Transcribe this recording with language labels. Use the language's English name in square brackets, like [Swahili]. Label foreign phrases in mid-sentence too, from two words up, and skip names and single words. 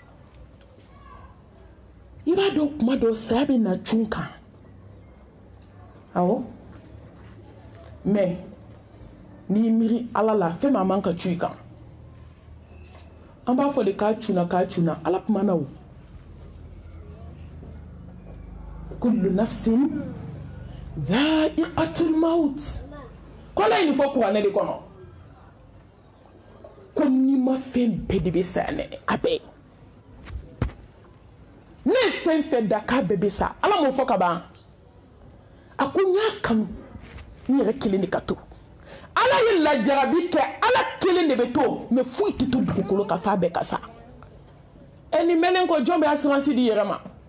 [Bambara] i b'a dɔn kuma dɔw saya bɛ na cun kan awɔ mais n'i miiri ala la fɛn min man ka cu i kan an b'a fɔ de k'a cunna ala kuma na o [Arabic] كل نفس ذائقة الموت [Bambara] kɔla yi nin fɔ kuranɛ de kɔnɔ ko n'i ma fɛn bɛɛ de bɛ saya nɛnɛ a bɛɛ ne ye fɛn fɛn da k'a bɛɛ bɛ sa ala m'o fɔ ka ban a ko n y'a kanu n yɛrɛ kelen de ka to ala ye lajarabi kɛ ala kelen de bɛ to mais foyi tɛ to dugukolo ka f'a bɛɛ ka sa nin mɛnɛ ko jɔn bɛ assurance di yɛrɛ ma